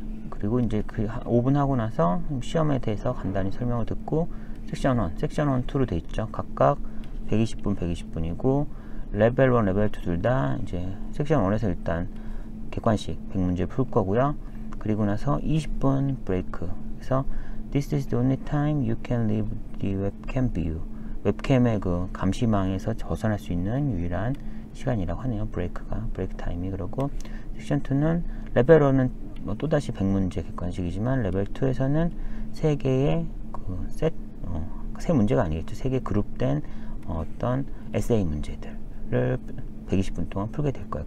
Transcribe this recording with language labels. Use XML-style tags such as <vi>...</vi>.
<ko>그리고 이제 그 5분 하고 나서 시험에 대해서 간단히 설명을 듣고 섹션 1, 섹션 1, 2로 돼 있죠. 각각 120분, 120분이고 레벨 1, 레벨 2 둘 다 이제 섹션 1에서 일단 객관식 100문제 풀 거고요. 그리고 나서 20분 브레이크. 그래서</ko> <en>This is the only time you can leave the webcam view.</en> <ko>웹캠의 그 감시망에서 벗어날 수 있는 유일한 시간이라고 하네요. 브레이크 타임이. 그리고 섹션 2는 레벨 1은 뭐 또다시 100문제 객관식이지만 레벨 2에서는 3개의 그 셋 세 문제가 아니겠죠. 세 개 그룹된 어떤 에세이 문제들을 120분 동안 풀게 될 거예요.</ko>